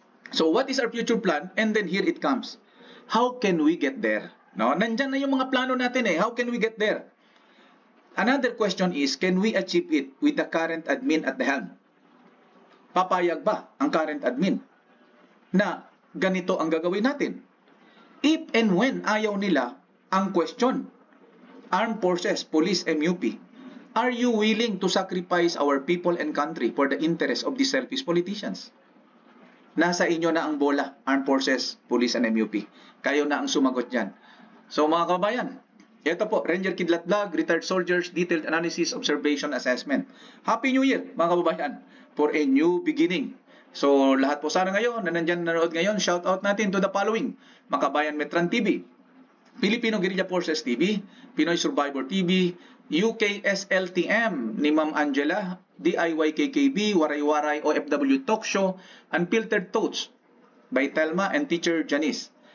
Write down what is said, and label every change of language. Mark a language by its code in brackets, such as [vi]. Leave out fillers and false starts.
[en] So what is our future plan? And then here it comes. How can we get there? No, [tl] nandiyan na yung mga plano natin [en] How can we get there? Another question is, can we achieve it with the current admin at the helm? [tl] Papayag ba ang current admin na ganito ang gagawin natin? [en] If and when [tl] ayaw nila, ang [en] question, Armed Forces, Police, MUP, are you willing to sacrifice our people and country for the interest of these selfish politicians? [tl] Nasa inyo na ang bola, Armed Forces, Police, and MUP. Kayo na ang sumagot dyan. So mga kababayan, ito po, Ranger Kidlat Vlog, Retired Soldiers, Detailed Analysis, Observation, Assessment. [en] Happy New Year mga kababayan for a new beginning. [tl] So lahat po sana ngayon na nandyan nanood ngayon, [en] shout out natin to the following: Makabayan Metran TV, Filipino Guerrilla Forces TV, Pinoy Survivor TV, UKSLTM ni Ma'am Angela, DIYKKB, Waray-Waray OFW Talk Show, Unfiltered Thoughts by Telma and Teacher Janice.